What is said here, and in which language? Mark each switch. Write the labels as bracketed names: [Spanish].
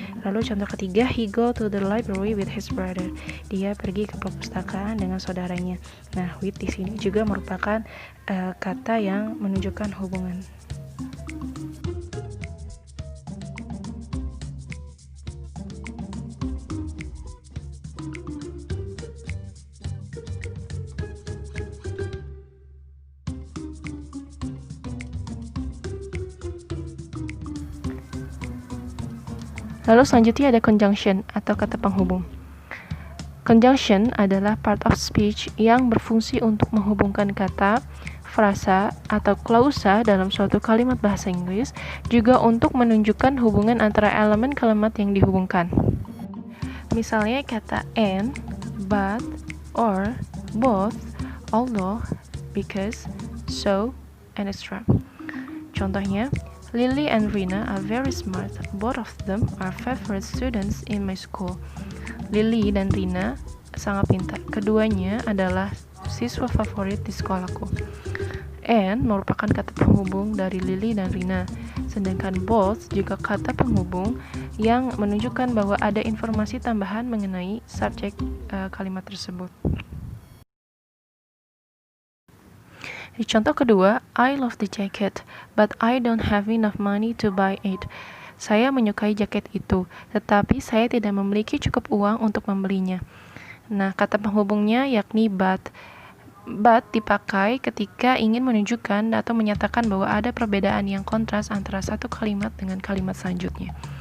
[Indonesian] Lalu contoh ketiga, [English] he go to the library with his brother. [Indonesian] Dia pergi ke perpustakaan dengan saudaranya. Nah, with di sini juga merupakan kata yang menunjukkan hubungan. Lalu selanjutnya ada conjunction atau kata penghubung. Conjunction adalah part of speech yang berfungsi untuk menghubungkan kata, frasa, atau klausa dalam suatu kalimat bahasa Inggris, juga untuk menunjukkan hubungan antara elemen kalimat yang dihubungkan. Misalnya kata and, but, or, both, although, because, so, and etc. Contohnya, [English] Lily and Rina are very smart. Both of them are favorite students in my school. [Indonesian] Lily dan Rina sangat pintar. Keduanya adalah siswa favorit di sekolahku. And merupakan kata penghubung dari Lily dan Rina. Sedangkan both juga kata penghubung yang menunjukkan bahwa ada informasi tambahan mengenai subjek kalimat tersebut. Di contoh kedua, [English] I love the jacket, but I don't have enough money to buy it. [Indonesian] Saya menyukai jaket itu, tetapi saya tidak memiliki cukup uang untuk membelinya. Nah, kata penghubungnya yakni but. But dipakai ketika ingin menunjukkan atau menyatakan bahwa ada perbedaan yang kontras antara satu kalimat dengan kalimat selanjutnya.